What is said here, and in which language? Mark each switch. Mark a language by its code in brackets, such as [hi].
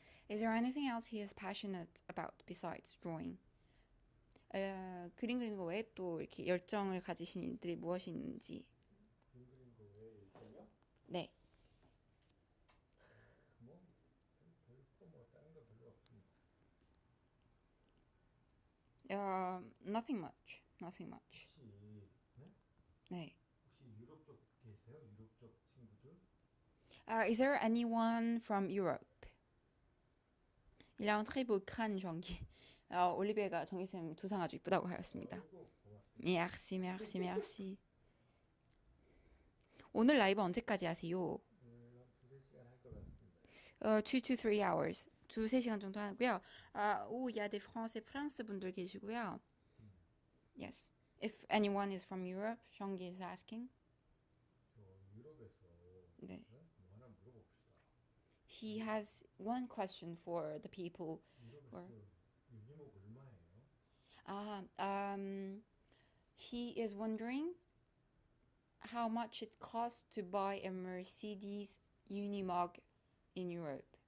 [en] Is there anything else he is passionate about besides drawing? [ko] 그림 그리는 거 외에 또 이렇게 열정을 가지신 일들이 무엇이 있는지. 그림 그리는 거 왜 있어요? 네. 뭐 별거 뭐 다른 거 별로 없습니다. [en] Nothing much. Nothing much. [ko] 혹시 네? 네. 혹시 유럽 쪽 계세요? 유럽 쪽 친구들? [en] Is there anyone from Europe? [fr] Il a un très beau crâne, Jean-Guy. [ko] 올리비아가 정기쌤 두상 아주 이쁘다고 하였습니다. 아이고 고맙습니다. [fr] Merci, merci, merci. [ko] 오늘 라이브 언제까지 하세요? 한 두세 시간 할 것 같습니다. [en] 2 to 3 hours. [ko] 2-3시간 정도 하고요. [fr] il y a des Français, [ko] 프랑스 분들 계시고요. [fr] Yes. [en] If anyone is from Europe, Jean-Guy is asking. [ko] 저 유럽에서 네. 뭐 하나 물어봅시다. [en] He has one question for the people. [ko] 유럽에서 유니목 얼마예요? [en] He is wondering how much it costs to buy a Mercedes Unimog in Europe.